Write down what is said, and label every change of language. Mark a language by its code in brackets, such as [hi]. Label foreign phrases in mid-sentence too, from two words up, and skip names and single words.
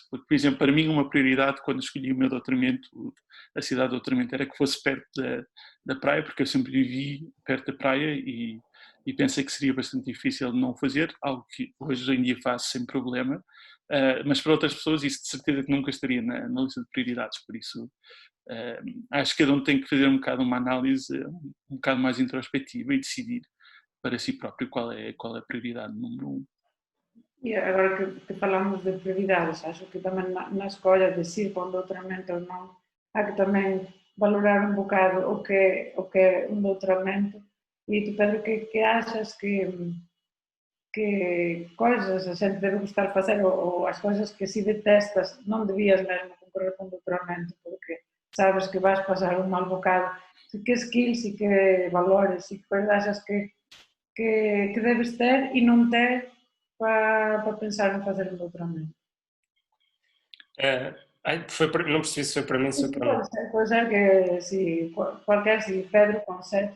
[pt] Porque, por exemplo, para mim uma prioridade quando escolhi o meu doutoramento, a cidade de doutoramento, era que fosse perto da praia, porque eu sempre vivi perto da praia e pensei que seria bastante difícil de não fazer, algo que hoje em dia faço sem problema, mas para outras pessoas isso de certeza que nunca estaria na lista de prioridades, por isso acho que cada um tem que fazer um bocado uma análise um bocado mais introspectiva e decidir para si próprio qual é a prioridade número um. [gl] E agora que falamos de prioridades, acho que tamén na escolla de ir para un doutoramento ou non, há que tamén valorar un bocado o que é un doutoramento. E tu, Pedro, que achas que coisas a xente debe gustar facer ou as coisas que si detestas non debías mesmo concorrer con un doutoramento porque sabes que vas pasar un mal bocado? Que skills e que valores e que coisas achas que debes ter e non ter para pensar em fazer um doutoramento? [pt] Não percebi se foi para mim, se foi para mim. Pode ser que se qualquer, se Pedro consegue.